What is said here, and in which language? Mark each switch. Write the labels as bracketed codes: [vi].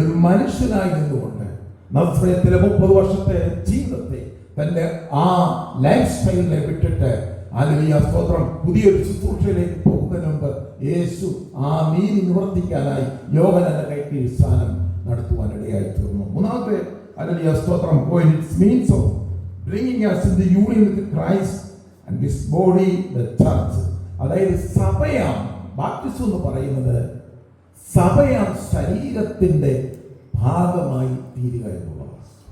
[ml] ഒരു മനുഷ്യനായി നിന്നുകൊണ്ട് നസ്രയത്തിലെ 30 വർഷത്തെ ജീവിതത്തെ, തന്റെ ആ ലൈഫ് സ്റ്റൈലിനെ വിട്ടിട്ട് ഹല്ലേലൂയ സ്തോത്രം പുതിയൊരു ശുശ്രൂഷയിലേക്ക് പോകുന്നതിന് മുമ്പ് യേശു ആ നീതി നിവർത്തിക്കാനായി യോഹന്നാന്റെ കൈക്കീഴിൽ സ്നാനം നടത്തുവാനിടയായി തീർന്നു. മൂന്നാമത്തെ ഹല്ലേലൂയ സ്തോത്രം, [en] it means of bringing us in the union with Christ and his body the church. [ml] അതായത് സഭയാം, ബാപ്റ്റിസം എന്ന് പറയുന്നത് സഭയാം ശരീരത്തിന്റെ ഭാഗമായി തീരുക എന്നുള്ളതാണ്.